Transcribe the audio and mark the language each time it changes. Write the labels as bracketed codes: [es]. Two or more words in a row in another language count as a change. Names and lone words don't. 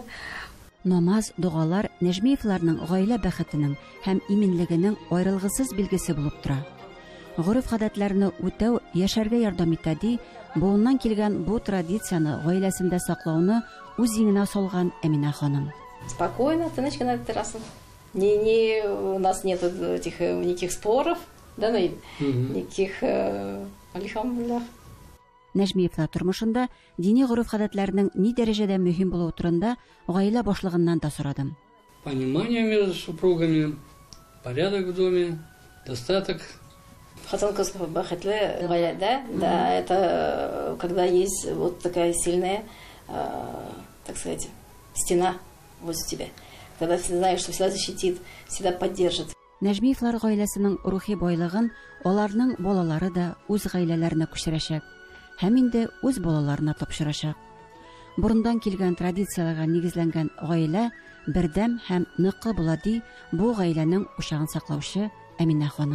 [tt] Намаз, дугалар Нәҗмиевләрнең гаилә бәхетенең һәм иминлегенең аерылгысыз билгесе булып тора. Гореф-гадәтләрне үтәү яшәргә ярдәм итә ди, буыннан килгән бу традицияны гаиләсендә саклауны үз иңенә салган Әминә ханым. Спокойно, тыныч кына терраса. [ru] У нас нет этих никаких споров, да, никаких альхамдулиллах. [tt] Нәҗмиевләр тормышында дини гореф-гадәтләрнең ни дәрәҗәдә мөһим булуы турында гаилә башлыгыннан да сорадым. [ru] Понимание между супругами, порядок в доме, достаток. [tt] Хатын-кыз бәхетле гаиләдә, да, [ru] это когда есть вот такая сильная, так сказать, стена возле тебя. Когда ты знаешь, что всегда защитит, всегда поддержит. [tt] Нәҗмиевләр гаиләсенең рухи байлыгын аларның балалары да үз гаиләләренә күчерәчәк һәм инде үз балаларына тапшырачак. Борындан килгән традицияларга нигезләнгән гаилә бердәм һәм ныклы була ди бу гаиләнең учагын саклаучы Әминә ханым.